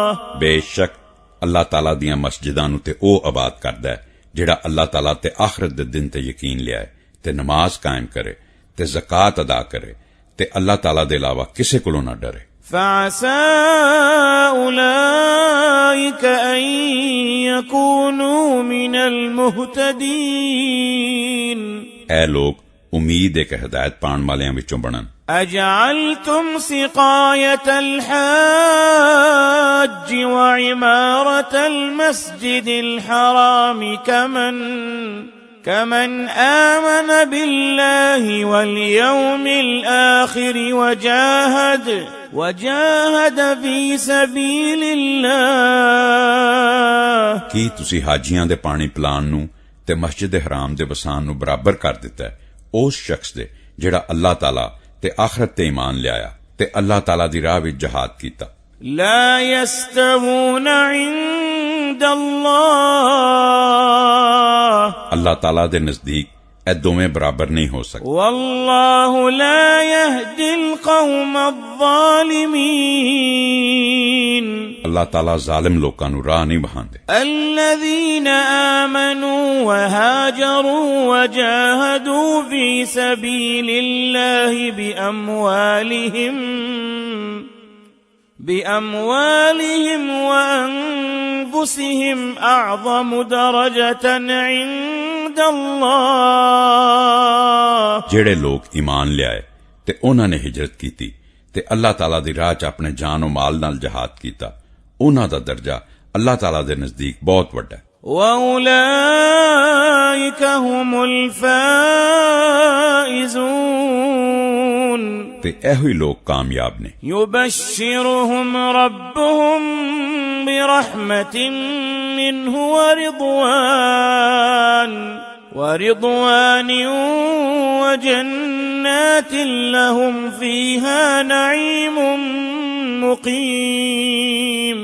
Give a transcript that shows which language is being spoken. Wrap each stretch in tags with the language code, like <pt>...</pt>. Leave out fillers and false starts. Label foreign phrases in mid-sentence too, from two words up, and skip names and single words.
<pa>ਬੇਸ਼ੱਕ ਅੱਲਾਹ ਤਾਲਾ ਦੀਆਂ ਮਸਜਿਦਾਂ ਨੂੰ ਤੇ ਉਹ ਆਬਾਦ ਕਰਦਾ ਹੈ ਜਿਹੜਾ ਅੱਲਾਹ ਤਾਲਾ ਤੇ ਆਖਰਤ ਦੇ ਦਿਨ ਤੇ ਯਕੀਨ ਲਿਆਏ ਤੇ ਨਮਾਜ਼ ਕਾਇਮ ਕਰੇ ਤੇ ਜ਼ਕਾਤ ਅਦਾ ਕਰੇ ਤੇ ਅੱਲਾਹ ਤਾਲਾ ਦੇ ਇਲਾਵਾ ਕਿਸੇ ਕੋਲੋਂ ਨਾ ਡਰੇ.</pa> <ar>فعسى أولئك أن يكونوا من المهتدين.</ar> <pa>اے ਲੋگ امید ہے کہ ہدایت پان والیاں وچوں بنن.</pa> <ar>أجعلتم سقاية الحاج وعمارة المسجد الحرام كمن آمن بالله واليوم الآخر وجاهد في سبيل الله.</ar> <pa>ਕੀ ਤੁਸੀਂ ਹਾਜੀਆਂ ਦੇ ਪਾਣੀ ਪਿਲਾਉਣ ਨੂੰ ਤੇ ਮਸਜਿਦ ਹਰਾਮ ਦੇ ਵਸਾਨ ਨੂੰ ਬਰਾਬਰ ਕਰ ਦਿੱਤਾ ਹੈ ਉਸ ਸ਼ਖਸ ਦੇ ਜਿਹੜਾ ਅੱਲਾਹ ਤਾਲਾ ਤੇ ਆਖਰਤ ਤੇ ਈਮਾਨ ਲਿਆਇਆ ਤੇ ਅੱਲਾਹ ਤਾਲਾ ਦੀ ਰਾਹ ਵਿੱਚ ਜਹਾਦ ਕੀਤਾ.</pa> <ar>لا يستوون عند الله.</ar> <pa>ਅੱਲਾਹ ਤਾਲਾ ਦੇ ਨਜ਼ਦੀਕ ਇਹ ਦੋਵੇਂ ਬਰਾਬਰ ਨਹੀਂ ਹੋ ਸਕਦੇ.</pa> <ar>والله لا يهدي القوم الظالمين.</ar> <pa>ਅੱਲਾਹ ਤਾਲਾ ਜ਼ਾਲਿਮ ਲੋਕਾਂ ਨੂੰ ਰਾਹ ਨਹੀਂ ਵਹਾਉਂਦੇ.</pa> <ar>الذين آمنوا وهاجروا وجاهدوا في سبيل الله بأموالهم وأنفسهم أعظم درجة عند الله.</ar> <pa>ਜਿਹੜੇ ਲੋਕ ਈਮਾਨ ਲਿਆਏ ਤੇ ਉਹਨਾਂ ਨੇ ਹਿਜਰਤ ਕੀਤੀ ਤੇ ਅੱਲਾਹ ਤਾਲਾ ਦੀ ਰਾਹ 'ਚ ਆਪਣੇ ਜਾਨ و ਮਾਲ ਨਾਲ ਜਹਾਦ ਕੀਤਾ, ਉਹਨਾਂ ਦਾ ਦਰਜਾ ਅੱਲਾਹ ਤਾਲਾ ਦੇ ਨਜ਼ਦੀਕ ਬਹੁਤ ਵੱਡਾ ਹੈ.</pa> <ar>وَأُولَئِكَ هُمُ الْفَائِزُونَ.</ar> <pa>ਤੇ ਇਹੋ ਹੀ ਲੋਕ ਕਾਮਯਾਬ ਨੇ.</pa> <ar>يُبَشِّرُهُمْ رَبُّهُمْ برحمة منه ورضوان وجنات لهم فيها نعيم مقيم.</ar>